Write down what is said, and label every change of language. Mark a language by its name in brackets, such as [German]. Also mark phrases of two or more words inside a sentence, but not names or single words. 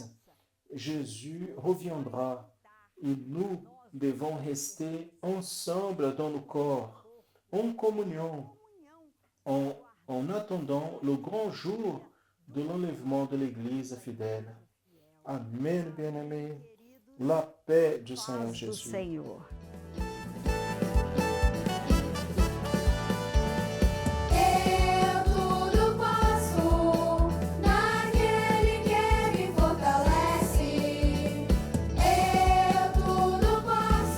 [French] Jésus reviendra et nous devons rester ensemble dans le corps, en communion, en attendant le grand jour de l'enlèvement de l'Église fidèle. Amen, bien-aimés. La paix du Seigneur [Portuguese] Paz do [French] Jésus. [Portuguese] Senhor. Eu tudo posso naquele que me fortalece. Eu tudo posso